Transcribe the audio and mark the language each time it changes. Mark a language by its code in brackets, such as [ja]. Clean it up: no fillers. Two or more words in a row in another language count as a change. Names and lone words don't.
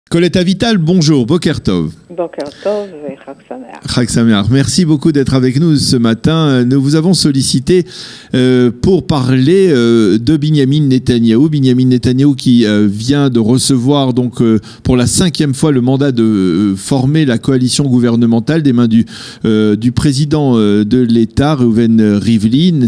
[fr] Colette Avital, bonjour, [he] בוקר טוב. בוקר טוב et חג שמח. חג שמח. [fr] Merci beaucoup d'être avec nous ce matin. Nous vous avons sollicité pour parler de Binyamin Netanyahou. Binyamin Netanyahou qui vient de recevoir donc pour la 5e fois le mandat de former la coalition gouvernementale des mains du président de l'État, Reuven Rivlin.